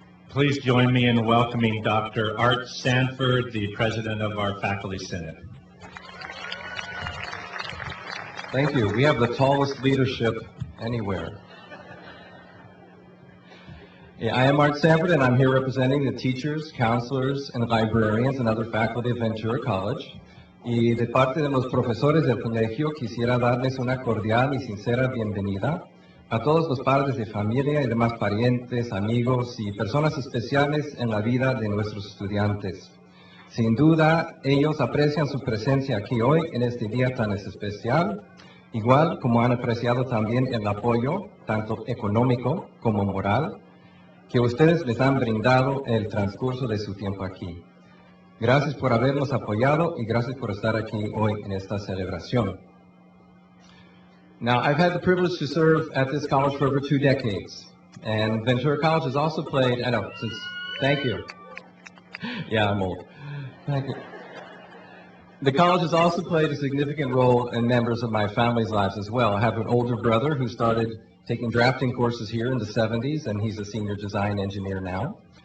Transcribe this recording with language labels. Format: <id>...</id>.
<en>Please join me in welcoming Dr. Art Sanford, the president of our Faculty Senate. Thank you. We have the tallest leadership anywhere. Yeah, I am Art Sanford, and I'm here representing the teachers, counselors, and librarians and other faculty of Ventura College.</en> <es>Y de parte de los profesores del colegio quisiera darles una cordial y sincera bienvenida a todos los padres de familia y demás parientes, amigos y personas especiales en la vida de nuestros estudiantes. Sin duda, ellos aprecian su presencia aquí hoy en este día tan especial, igual como han apreciado también el apoyo, tanto económico como moral, que ustedes les han brindado en el transcurso de su tiempo aquí. Gracias por habernos apoyado y gracias por estar aquí hoy en esta celebración.</es> <en>Now, I've had the privilege to serve at this college for over 2 decades, and Ventura College has also played, thank you. Yeah, I'm old. Thank you. The college has also played a significant role in members of my family's lives as well. I have an older brother who started taking drafting courses here in the 70s, and he's a senior design engineer now.</en>